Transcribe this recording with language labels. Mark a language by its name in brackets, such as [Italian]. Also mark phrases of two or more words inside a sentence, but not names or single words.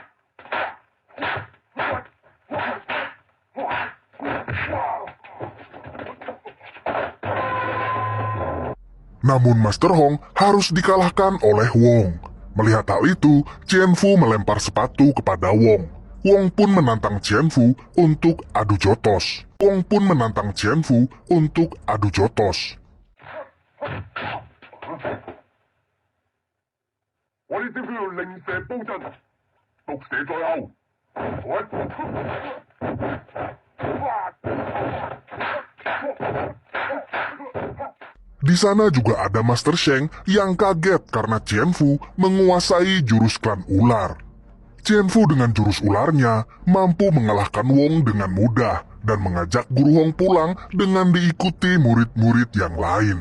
[Indonesian] Namun Master Hong harus dikalahkan oleh Wong. Melihat hal itu, Fu melempar sepatu kepada Wong. Wong pun menantang Fu untuk adu jotos. [Cantonese] 我呢招叫做令蛇煲陣，毒蛇在後。 [Indonesian] Di sana juga ada Master Sheng yang kaget karena Qianfu menguasai jurus klan ular. Qianfu dengan jurus ularnya mampu mengalahkan Wong dengan mudah dan mengajak Guru Hong pulang dengan diikuti murid-murid yang lain.